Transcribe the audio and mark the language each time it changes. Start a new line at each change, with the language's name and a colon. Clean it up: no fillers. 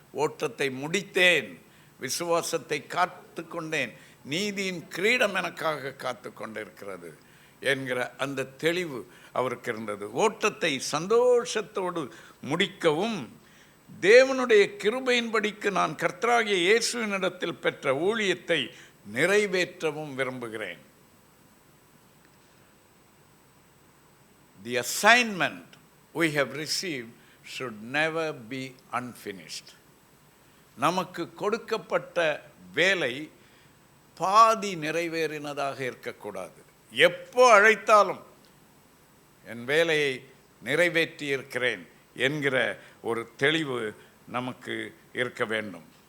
Tamil: ஓட்டத்தை முடித்தேன், விசுவாசத்தை காத்து கொண்டேன், நீதியின் கிரீடம் எனக்காக காத்து கொண்டிருக்கிறது என்கிற அந்த தெளிவு அவருக்கு இருந்தது. ஓட்டத்தை சந்தோஷத்தோடு முடிக்கவும், தேவனுடைய கிருபையின்படிக்கு நான் கர்த்தராகிய இயேசுவினிடத்தில் பெற்ற ஊழியத்தை நிறைவேற்றவும் விரும்புகிறேன்.
English: The assignment we have received should never be unfinished.
Tamil: நமக்கு கொடுக்கப்பட்ட வேலை பாதி நிறைவேறினதாக இருக்கக்கூடாது. எப்போ அழைத்தாலும் என் வேலையை நிறைவேற்றி இருக்கிறேன் என்கிற ஒரு தெளிவு நமக்கு இருக்க வேண்டும்.